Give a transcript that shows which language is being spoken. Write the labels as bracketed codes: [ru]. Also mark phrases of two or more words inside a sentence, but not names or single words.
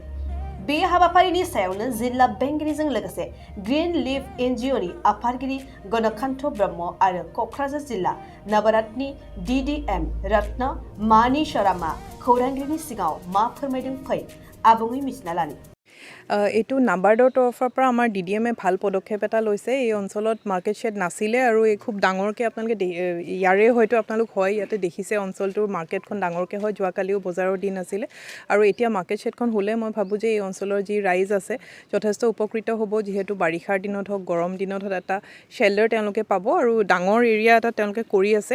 [brx] बे हाबाफारिनि सायावनो जिल्ला बेंगिरिजों लोगोसे ग्रीन लिफ एनजिअनि आफादगिरि गणकान्त ब्रह्म आरो क'क्राझार जिल्ला नवरत्नि DDM रत्न मानिशरामा खौरांगिरिनि सिगाङाव मा फोरमायदों फै आबुङै मिथिना लानि। [as] এইটো নাবাৰ্ডৰ তৰফৰ পৰা আমাৰ DDMে ভাল পদক্ষেপ এটা লৈছে। এই অঞ্চলত [en] market shed [as] নাছিলে আৰু এই খুব ডাঙৰকৈ আপোনালোকে ইয়াৰে হয়তো আপোনালোক হয় ইয়াতে দেখিছে অঞ্চলটোৰ মাৰ্কেটখন ডাঙৰকৈ হয়। যোৱাকালিও বজাৰৰ দিন আছিলে আৰু এতিয়া [en] market shed [as] হ'লে মই ভাবোঁ যে এই অঞ্চলৰ যি ৰাইজ আছে যথেষ্ট উপকৃত হ'ব, যিহেতু বাৰিষাৰ দিনত হওক গৰম দিনত হওক এটা শ্বেল্টাৰ তেওঁলোকে পাব আৰু ডাঙৰ এৰিয়া এটা তেওঁলোকে কৰি আছে।